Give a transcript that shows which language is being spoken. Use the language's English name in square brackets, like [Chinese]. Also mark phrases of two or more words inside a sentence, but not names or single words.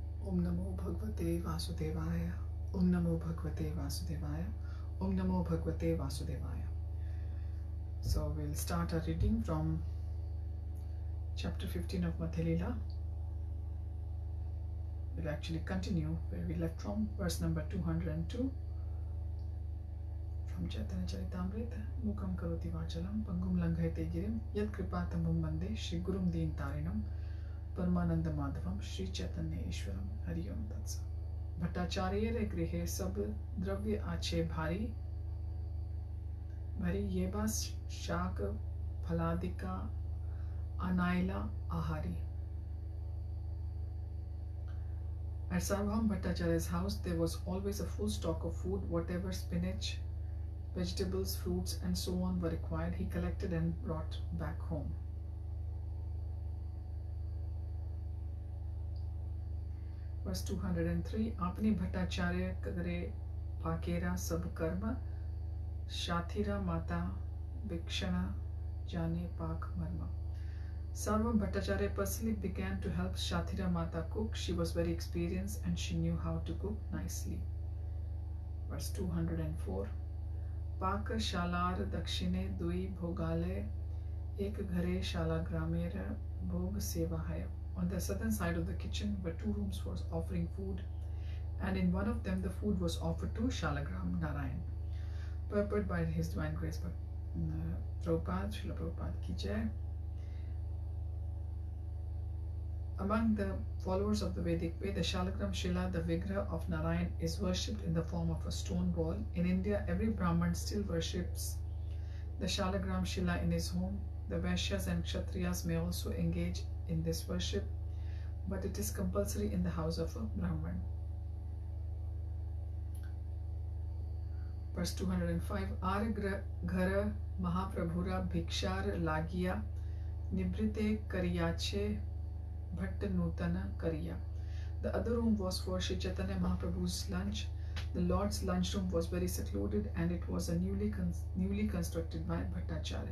[Sanskrit] ॐ नमो भगवते वासुदेवाय। ॐ नमो भगवते वासुदेवाय. ॐ नमो भगवते वासुदेवाय. [English] So we'll start our reading from chapter 15 of Madhya Lila. We'll actually continue where we left from, verse number 202. [Sanskrit] From Chaitanya Charitamrita, मूकं करोति वाचालं, पङ्गुं लङ्घयते गिरिम्, यत् कृपातमहं वन्दे, श्री गुरुं दीन तारिणम्, परमानन्द माधवं, श्री चैतन्य ईश्वरम्, हरि ॐ तत्स. [Bangla] ভট্টাচার্য রে গৃহে সব দ্রব্য আছে ভরি, ভরি যেবা শাক ফলাদিক আনাইল আহরি. [English] At Sārvabhauma Bhaṭṭācārya's house, there was always a full stock of food. Whatever spinach, vegetables, fruits, and so on were required, he collected and brought back home. Verse 203. [Bangla] আপনি ভট্টাচার্য করে পাকের সব কর্ম, ষাঠীর মাতা বিচক্ষণা জানে পাক মর্ম. [English] Sārvabhauma Bhaṭṭācārya personally began to help Shathira Mata cook. She was very experienced and she knew how to cook nicely. Verse 204. [Bangla] পাক শালার দক্ষিণে দুই ভোগালে এক ঘরে শাল গ্রামের ভোগ সেবাহয়. [English] On the southern side of the kitchen were two rooms for offering food, and in one of them the food was offered to Shalagram Narayan. Purported by His Divine Grace Prabhupada, Srila Prabhupada [Hindi] की जय. [English] Among the followers of the Vedic way, the Shalagram Shila, the Vigraha of Narayan, is worshipped in the form of a stone ball. In India, every Brahman still worships the Shalagram Shila in his home. The Vaishyas and Kshatriyas may also engage in this worship, but it is compulsory in the house of a Brahman. Verse 205. [Bangla] আর ঘর মহাপ্রভুর ভিক্ষার লাগিয়া নিভৃতে করিয়াছে ভট্টনূতন করিয়া. [English] The other room was for Sri Chaitanya Mahaprabhu's lunch. The Lord's lunchroom was very secluded and it was a newly constructed by Bhaṭṭācārya.